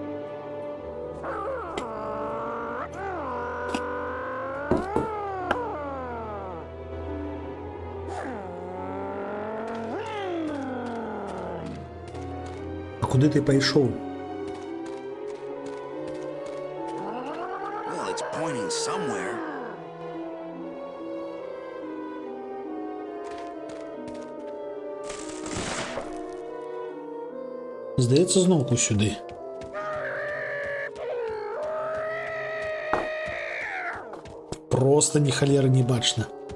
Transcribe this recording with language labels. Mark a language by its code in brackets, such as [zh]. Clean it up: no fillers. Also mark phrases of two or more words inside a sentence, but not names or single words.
[be] А куды ты пайшоў? [en] Well, it's pointing somewhere. [be] Здаецца, зноўку сюды. Просто ні халеры не бачна.